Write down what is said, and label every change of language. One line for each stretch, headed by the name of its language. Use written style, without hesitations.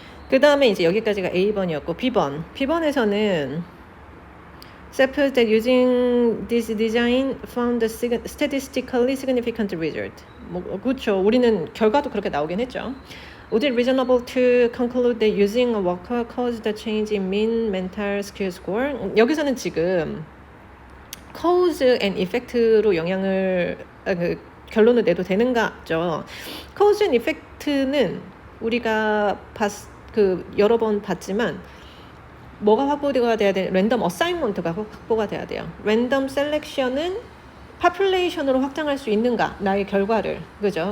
Korean: 그 다음에 이제 여기까지가 A번이었고 B번에서는
English: suppose that using this design found a statistically significant result.
Korean: 그렇죠. 우리는 결과도 그렇게 나오긴 했죠.
English: Would it reasonable to conclude that using a worker caused a change in mean mental skill score?
Korean: 여기서는 지금 cause and effect로 영향을 결론을 내도 되는가죠. cause and effect는 우리가 여러 번 봤지만 뭐가 확보가 돼야 돼? 랜덤 어사인먼트가 확보가 돼야 돼요. 랜덤 셀렉션은 population으로 확장할 수 있는가? 나의 결과를. 그죠?